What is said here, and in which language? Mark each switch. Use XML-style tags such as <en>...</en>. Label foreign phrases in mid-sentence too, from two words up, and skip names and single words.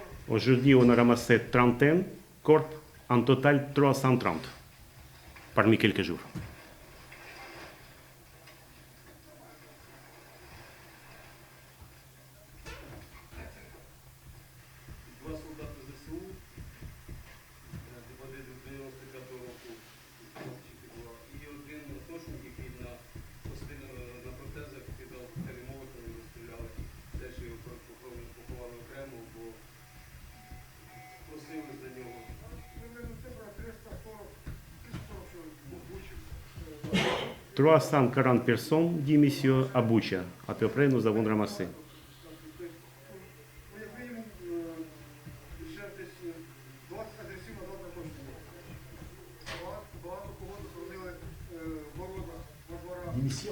<fr>Aujourd'hui, on a ramassé trentaine corps, en total 330 parmi quelques jours.</fr> <uk>Два солдати ЗСУ, один з 95-го року, і один атошник, який на протезах кидав коктейлі Молотова, його стріляли. Теж його поховали окремо, бо просили за нього.</uk> <fr>Trois cent 40 personnes, dit monsieur, à Boucha. À peu près, nous avons ramassé. Démission.</fr>